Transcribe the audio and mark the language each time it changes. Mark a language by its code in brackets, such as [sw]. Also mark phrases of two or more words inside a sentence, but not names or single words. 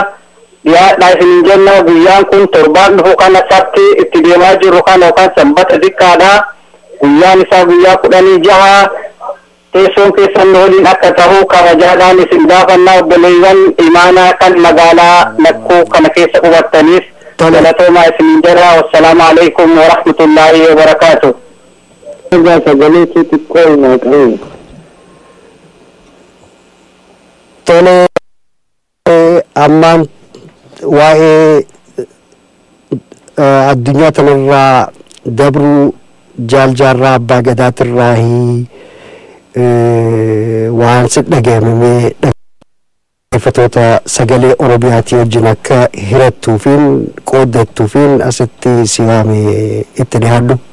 [om] Dhiyaadhaa isin jenna guyyaan kun torbaan dhufu kana sabti itti deemaa jirru kan yookaan sanbata xiqqaadha. Guyyaan isaa guyyaa 16 teessoon keessan waliin akka ta'u kabajaadhaan isin gaafannaa obboleewwan imaanaa kan magaalaa Lakkuu kana keessa qubattaniif galatoomaa isin jira. [ar] والسلام عليكم ورحمة الله وبركاته. [om] Sagalee xiqqoo naa qabu. Tole ammaan waa'ee addunyaa tanarraa dabruu jaarraa abbaa gadaatirraa waan si dhaga'amee dhaggeeffatoota sagalee Oromiyaatii wajjin akka hirattuufiin qooddattuufiin asitti si waame itti dhiyaadhu.